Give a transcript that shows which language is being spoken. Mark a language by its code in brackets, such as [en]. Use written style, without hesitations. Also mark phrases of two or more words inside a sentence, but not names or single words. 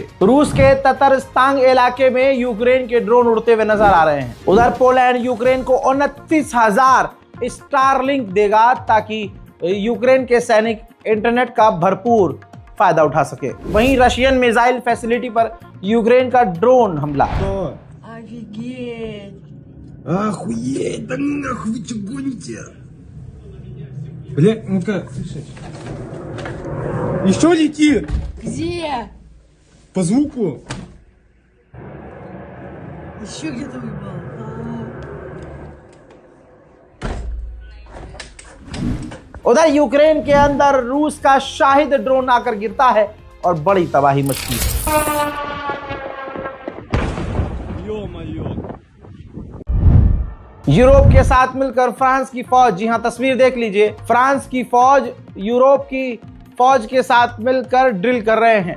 [hi] रूस के ततरस्तान इलाके में यूक्रेन के ड्रोन उड़ते हुए नजर आ रहे हैं। उधर पोलैंड यूक्रेन को 29,000 स्टारलिंक देगा ताकि यूक्रेन के सैनिक इंटरनेट का भरपूर फायदा उठा सके। वहीं रशियन मिसाइल फैसिलिटी पर यूक्रेन का ड्रोन हमला। [ru] Охуеть, да нахуй вы что гоните? Бля, ну-ка, слушай. Еще летит! Где? По звуку. Еще где-то выпал. [hi] उधर यूक्रेन के अंदर रूस का शाहिद ड्रोन आकर गिरता है और बड़ी तबाही मचती है। यूरोप के साथ मिलकर फ्रांस की फौज, जी हां तस्वीर देख लीजिए, फ्रांस की फौज यूरोप की फौज के साथ मिलकर ड्रिल कर रहे हैं।